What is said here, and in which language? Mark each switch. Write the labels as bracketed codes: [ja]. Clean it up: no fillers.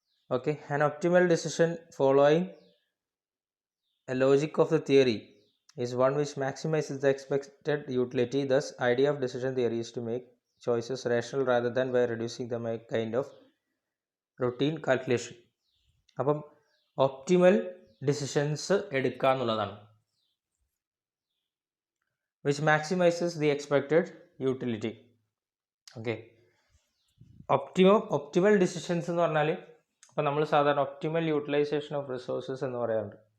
[en] Okay, an optimal decision following a logic of the theory is one which maximizes the expected utility. Thus, idea of decision theory is to make choices rational rather than by reducing them a kind of routine calculation. അപ്പം optimal decisions [ml] എടുക്കുക എന്നുള്ളതാണ്, [en] Which maximises the expected utility. [ml] Okay, optimal decisions എന്ന് പറഞ്ഞാൽ ഇപ്പം നമ്മൾ സാധാരണ optimal utilisation of resources എന്ന് പറയാറുണ്ട്.